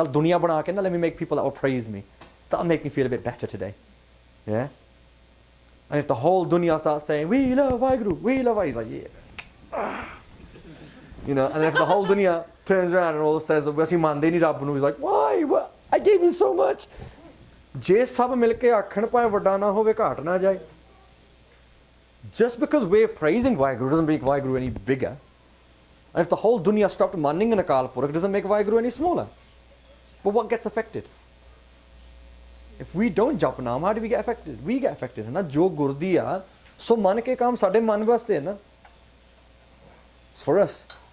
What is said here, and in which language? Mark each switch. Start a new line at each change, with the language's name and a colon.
Punjabi: Chal dunya bana ke na,
English: let me make people that will praise me. That'll make me feel a bit better today. Yeah? And if the whole dunya starts saying, we love Vaheguru, we love Vaheguru, he's like, yeah. You know, and if the whole dunya turns around and all says, he's like, why? What? I gave you so much.
Punjabi: ਜੇ ਸਭ ਮਿਲ ਕੇ ਆਖਣ ਭਾਵੇਂ ਵੱਡਾ ਨਾ ਹੋਵੇ ਘਾਟ ਨਾ ਜਾਏ.
English: Just because we're praising Vaheguru doesn't make Vaheguru any bigger. And if the whole dunya stopped manning in Akal Purakh, it doesn't make Vaheguru any smaller. But what gets affected? If we don't jap naam, how do we get affected? We get affected.
Punjabi: Na jo gurdi a, so man ke kaam sade man vaste hai na.
English: It's for us.